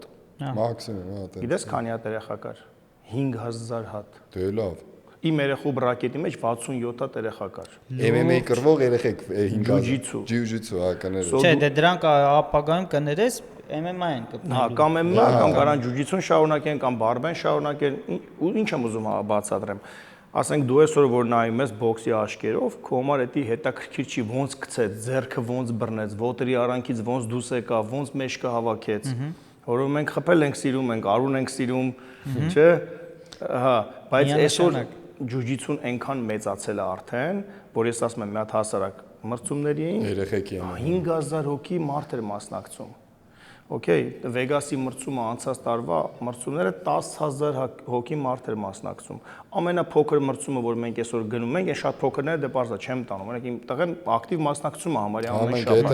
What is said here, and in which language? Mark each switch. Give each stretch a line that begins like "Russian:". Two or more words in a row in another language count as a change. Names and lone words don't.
Armenian: Մաքսիմում, հա, դա։ Գիտես քանի հատ երեխա կար։ 5000 հատ։ Դե լավ։ Իմ երեխու բրակետի մեջ 67 հատ երեխա կար։ MMA կրվող երեխեք 5000։ Jiu-jitsu։ Jiu-jitsu, հա, կներես։ Չէ, դե դրանք ապագայում կներես MMA-ին կպնելու։ Հա, կամ MMA, կամ կարան jiu-jitsu-ն շարունակեն, կամ բարբեն շարունակեն, ու ինչ եմ ուզում բացատրեմ։ Ասենք դու այսօր որ նայում ես բոքսի աշկերով, քո համար էդի հետաքրքիր չի ոնց գցեց, ձեռքը ոնց բռնեց, ոտերի արանքից ոնց դուրս եկավ, ոնց մեջքը հավաքեց։ Որով մենք խփել ենք սիրում, ենք արուն ենք սիրում, չէ՞։ Հա, բայց այսօր jiu-jitsu-ն այնքան մեծացել է արդեն, որ ես ասում եմ, մի հատ հասարակ մրցումների էին, Երեխեքի են։ 5000 հոգի մարդ էր մասնակցում։ Okay, Vegas-ի մրցումը անցած տարվա մրցումները 10000 հոգի մարդ էր մասնակցում։ Ամենափոքր մրցումը, որ մենք այսօր գնում ենք, այն շատ փոքրները դե բարձր չեմ տանում։ Օրինակ իմ տղեն ակտիվ մասնակցում է համարյա ամեն շաբաթ։